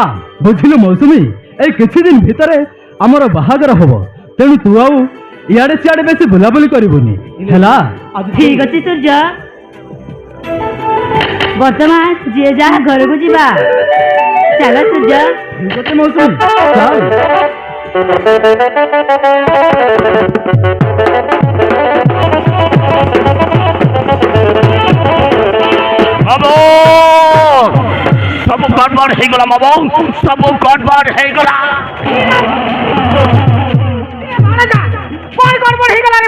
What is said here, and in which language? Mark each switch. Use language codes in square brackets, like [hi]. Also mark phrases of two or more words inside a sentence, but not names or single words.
[or] ବୁଝିଲୁ ମୌସୁମୀ, ଏଇ କିଛି ଦିନ ଭିତରେ ଆମର ବାହାଘର ହବ, ତେଣୁ ତୁ ଆଉ ଇଆଡେ ସିଆଡେ ବେଶୀ ବୁଲାବୁଲି କରିବୁନି, ହେଲା? ଠିକ ଅଛି ସୂର୍ଯ୍ୟ, ବର୍ତ୍ତମାନ ଯିଏ ଯାହା ଘରକୁ ଯିବା। ଚାଲ ସୂର୍ଯ୍ୟ। ଠିକ ଅଛି ମୌସୁମୀ, ଚାଲ। [bho] सब गड़बड़ हो गला बाबू, सब गड़बड़ हो गला। कौन गड़बड़ हो गला रे